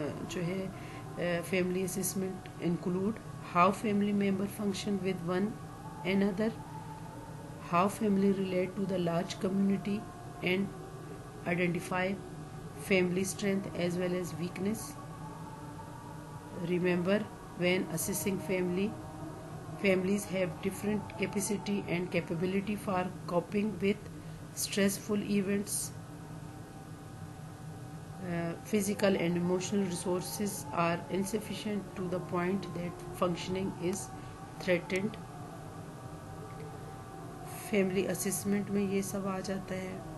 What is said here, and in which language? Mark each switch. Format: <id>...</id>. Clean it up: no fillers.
<ur>جو ہے</ur> <en>Family assessment include how family member function with one another, how family relate to the large community, and identify family strength as well as weakness. Remember, when assessing families have different capacity and capability for coping with stressful events. Physical and emotional resources are insufficient to the point that functioning is threatened.</en> <ur>Family assessment میں یہ سب آ جاتا ہے.</ur>